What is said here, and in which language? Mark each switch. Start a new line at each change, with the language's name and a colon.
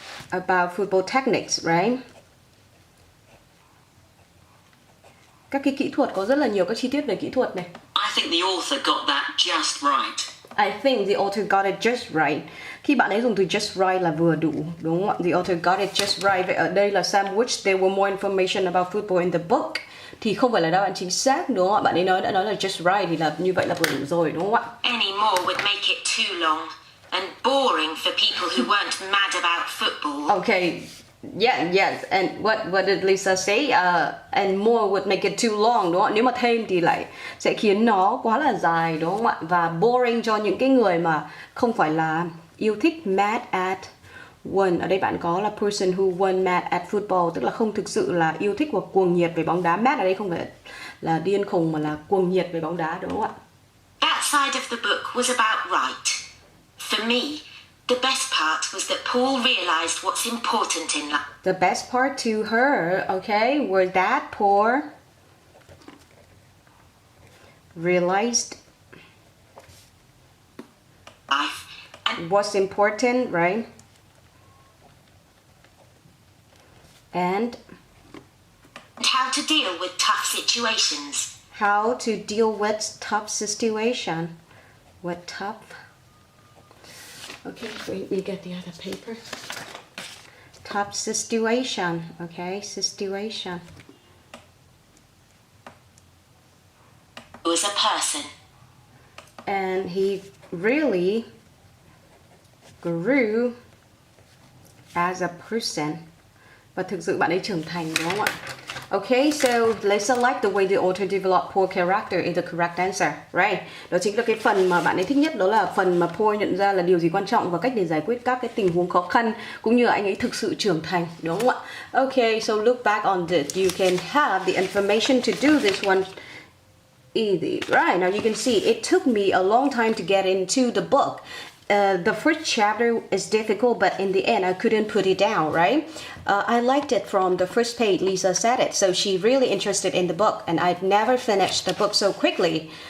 English: about football techniques, right?
Vietnamese: Các cái kỹ thuật có rất là nhiều các chi tiết về kỹ thuật này.
English: I think the author got that just right. I think the author got it just right.
Vietnamese: Khi bạn ấy dùng từ just right là vừa đủ, đúng không ạ?
English: The author got it just right.
Vietnamese: Vậy ở đây là
English: Sam wished there were more information about football in the book.
Vietnamese: Thì không phải là đáp án chính xác, đúng không ạ? Bạn ấy đã nói là just right thì là như vậy là vừa đủ rồi, đúng không ạ?
English: Any more would make it too long and boring for people who weren't mad about football. Okay. Yes. And what did Lisa say? And more would make it too long,
Vietnamese: đúng không ạ? Nếu mà thêm thì lại sẽ khiến nó quá là dài, đúng không ạ? Và boring cho những cái người mà không phải là yêu thích mad at one. Ở đây bạn có là person who won mad at football, tức là không thực sự là yêu thích hoặc cuồng nhiệt về bóng đá. Mad ở đây không phải là điên khùng mà là cuồng nhiệt về bóng đá, đúng không ạ?
English: That side of the book was about right. For me, the best part was that Paul realized what's important in life. The best part to her, okay, was that Paul realized And what's important, right? And how to deal with tough situations. how to deal with tough situation. With tough. Okay, wait, we get the other paper. Tough situation, okay, situation. Was a person. And he really grew as a person.
Vietnamese: Và thực sự bạn ấy trưởng thành, đúng không ạ?
English: Okay, so Lisa liked the way the author developed Paul's character in the correct answer, right?
Vietnamese: Đó chính là cái phần mà bạn ấy thích nhất, đó là phần mà Paul nhận ra là điều gì quan trọng và cách để giải quyết các cái tình huống khó khăn, cũng như là anh ấy thực sự trưởng thành, đúng không ạ?
English: Okay, so look back on this. You can have the information to do this one easy, right? Now you can see it took me a long time to get into the book. The first chapter is difficult, but in the end, I couldn't put it down, right? I liked it from the first page, Lisa said it. So she really interested in the book, and I've never finished the book so quickly.